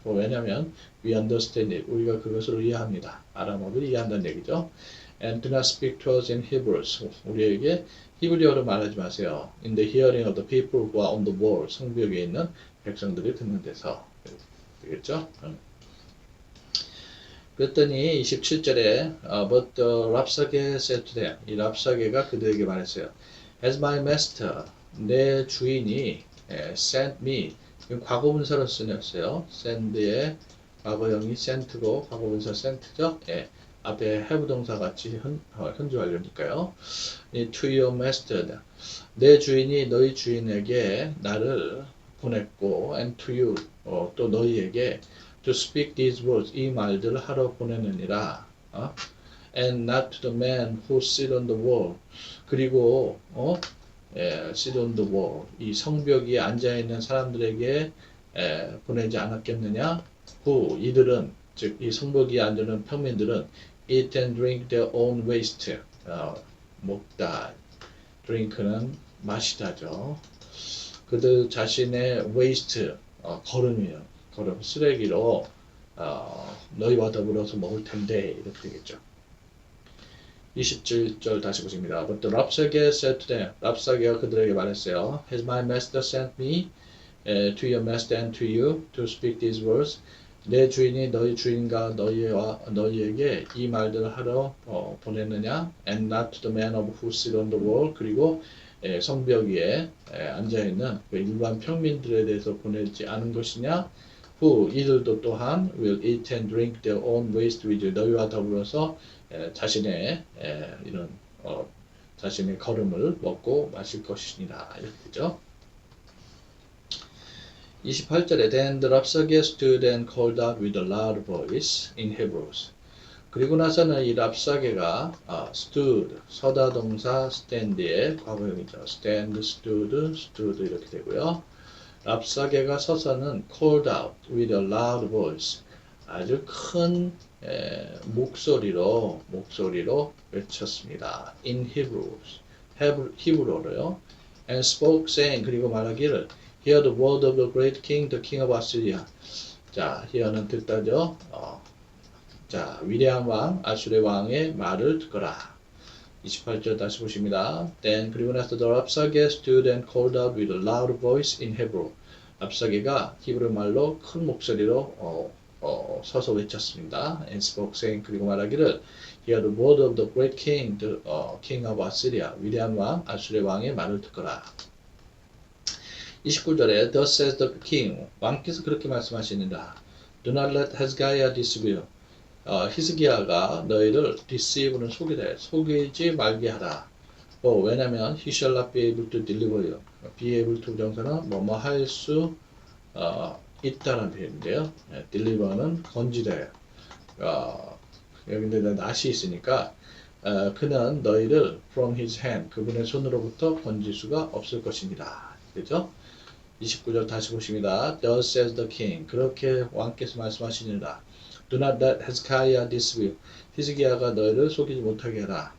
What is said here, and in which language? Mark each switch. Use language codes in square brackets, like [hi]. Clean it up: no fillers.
[ko] 왜냐하면 [en] we understand it. [ko] 우리가 그것을 이해합니다. 아람어를 이해한다는 얘기죠. [en] And do not speak to us in Hebrews. [ko] 우리에게 히브리어로 말하지 마세요. [en] In the hearing of the people who are on the wall. [ko] 성벽 위에 있는 백성들이 듣는 데서. 되겠죠? [en] 그랬더니 27절에 But the 랍사게 said to them. [ko] 이 랍사게가 그들에게 말했어요. [en] As my master, [ko] 내 주인이 [en] sent me. [ko] 과거분사로 쓰였어요. send의 과거형이 sent고 과거분사 sent죠. 앞에 have 동사 같이 현주 완료니까요. [en] To your master. [ko] 내 주인이 너희 주인에게 나를 보냈고 [en] and to you. [ko] 또 너희에게 [en] to speak these words. [ko] 이 말들을 하러 보내느니라. [en] And not to the man who sit on the wall. 그리고 sit on the wall. [ko] 이 성벽 위에 앉아있는 사람들에게 보내지 않았겠느냐? who 이들은 즉 이 성벽 위에 앉아있는 평민들은 [en] eat and drink their own waste. [ko] 먹다. drink는 마시다죠. 그들 자신의 waste 걸음이요. 걸음 쓰레기로 너희와 더불어서 먹을 텐데 이렇게 되겠죠. 27절 다시 보십니다. [en] But the 랍사게 said to them. [ko] 랍사게가 그들에게 말했어요. [en] Has my master sent me to your master and to you to speak these words? [ko] 내 주인이 너희 주인과 너희에게 이 말들을 하러 보냈느냐? [en] And not to the man of who sit on the wall. [ko] 그리고 성벽 위에 앉아있는 그 일반 평민들에 대해서 보내지 않은 것이냐? [en] who [ko] 이들도 또한 [en] will eat and drink their own waste with you. [ko] 너희와 더불어서 자신의 이런 자신의 걸음을 먹고 마실 것이니라 이렇게 되죠. [en] 28절에 Then the 랍사게 stood and called out with a loud voice in Hebrews. [ko] 그리고 나서는 이 랍사게가 stood 서다 동사 stand의 과거형이죠. stand, stood 이렇게 되고요. 랍사게가 서서는 [en] called out with a loud voice. [ko] 아주 큰 목소리로 외쳤습니다. [en] In Hebrews, [ko] 히브리어로요. [en] And spoke saying [ko] 그리고 말하기를 [en] Hear the word of the great king, the king of Assyria. [ko] 자, hear는 듣다죠. 자, 위대한 왕 아수르의 왕의 말을 듣거라. 28절 다시 보십니다. [en] Then [ko] 그리고 나서 [en] the 랍사게 stood and called out with a loud voice in Hebrew. [ko] 랍사게가 히브리 말로 큰 목소리로 서서 외쳤습니다. [en] And spoke saying [ko] 그리고 말하기를 [en] Hear the word of the great king, the king of Assyria. [ko] 위대한 왕 아수르의 왕의 말을 듣거라. [en] 29절에 Thus says the king. [ko] 왕께서 그렇게 말씀하시느니라. [en] Do not let Hezekiah deceive you. [ko] 히스기야가 너희를 deceive는 속이지 말게 하라. [en] 왜냐면 he shall not be able to deliver you. [ko] be able to 정사는 뭐뭐 할 수 있다는 표현인데요. deliver는 건지다. 여기에 낫이 있으니까 그는 너희를 [en] from his hand [ko] 그분의 손으로부터 건질 수가 없을 것입니다. 그죠? 29절 다시 보십니다. [en] Thus says the king. [ko] 그렇게 왕께서 말씀하시니라. [en] Do not let Hezekiah deceive you. [ko] 히스기야가 너희를 속이지 못하게 하라.